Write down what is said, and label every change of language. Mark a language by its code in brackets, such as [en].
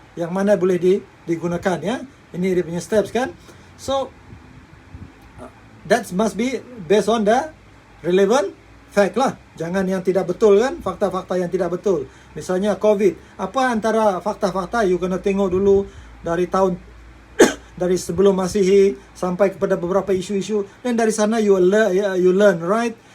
[ms] yang mana boleh digunakan ya. Ini dia punya steps kan. [en] So that must be based on the relevant fact lah. [ms] Jangan yang tidak betul kan, fakta-fakta yang tidak betul. Misalnya COVID, apa antara fakta-fakta you kena tengok dulu dari tahun dari sebelum Masihi sampai kepada beberapa isu-isu, dan dari sana [en] you learn, right?